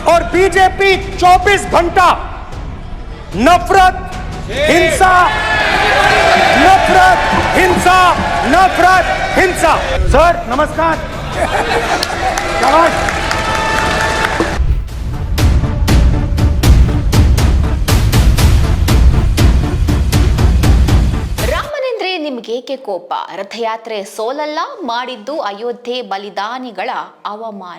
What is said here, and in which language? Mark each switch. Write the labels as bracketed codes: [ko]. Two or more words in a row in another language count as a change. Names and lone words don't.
[hi] बीजेपी 24 घंटा नफरत हिंसा नफरत हिंसा नफरत हिंसा। सर नमस्कार। [kn] ನಿಮಗೇಕೆ ಕೋಪ? ರಥಯಾತ್ರೆ ಸೋಲಲ್ಲ, ಮಾಡಿದ್ದು ಅಯೋಧ್ಯೆ ಬಲಿದಾನಿಗಳ ಅವಮಾನ.